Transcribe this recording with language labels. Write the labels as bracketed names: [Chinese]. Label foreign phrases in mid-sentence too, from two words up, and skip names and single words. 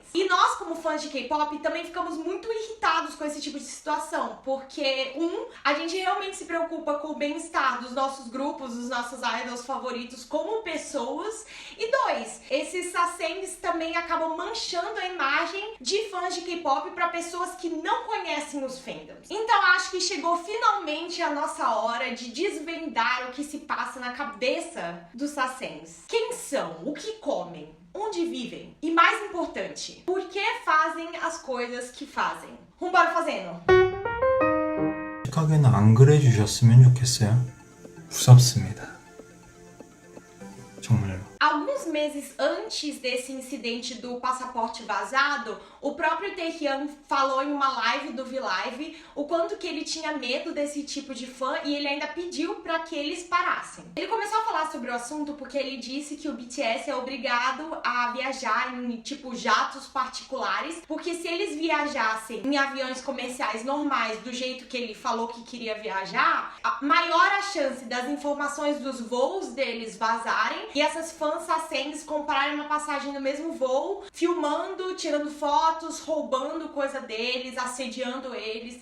[Portuguese] E nós, como fãs de K-pop, também ficamos muito irritados com esse tipo de situação, porque a gente realmente se preocupa com o bem-estar dos nossos grupos, dos nossos idols favoritos como pessoas, e dois, esses sasaengs também acabam manchando a imagem de fãs de K-pop para pessoas que não conhecem os fandoms. Então acho que chegou finalmente a nossa hora de desvendar o que se passa na cabeça dos sasaengs. Quem são? O que comem? Onde vivem? E mais importante, por que fazem as coisas que fazem? Bora fazendo! [Korean] 솔직하게는 안 그래 주셨으면 좋겠어요. 무섭습니다. 정말로. [Portuguese] Alguns meses antes desse incidente do passaporte vazado, o próprio Taehyung falou em uma live do V-Live o quanto que ele tinha medo desse tipo de fã e ele ainda pediu para que eles parassem. Ele começou a falar sobre o assunto porque ele disse que o BTS é obrigado a viajar em tipo jatos particulares, porque se eles viajassem em aviões comerciais normais do jeito que ele falou que queria viajar, maior a chance das informações dos voos deles vazarem e essas fãs sasaengs comprarem uma passagem no mesmo voo, filmando, tirando fotos, roubando coisa deles, assediando eles.